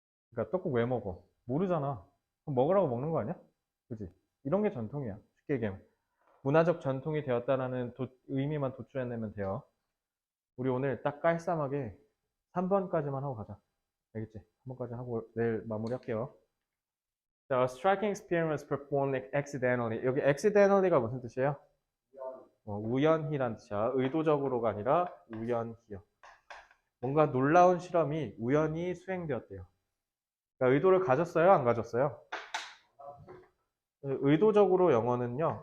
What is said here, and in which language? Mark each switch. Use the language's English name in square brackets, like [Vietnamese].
[Korean] 그러니까 떡국 왜 먹어? 모르잖아. 그럼 먹으라고 먹는 거 아니야? 그지? 이런 게 전통이야. 쉽게 얘기하면. 문화적 전통이 되었다라는 의미만 도출해내면 돼요. 우리 오늘 딱 깔쌈하게 3번까지만 하고 가자. 알겠지? 3번까지 하고 내일 마무리할게요. [English] 자, a striking experiment was performed accidentally. [Korean] 여기 accidentally가 무슨 뜻이에요? 우연히란 뜻이야. 의도적으로가 아니라 우연히요. 뭔가 놀라운 실험이 우연히 수행되었대요. 그러니까 의도를 가졌어요? 안 가졌어요? 의도적으로 영어는요.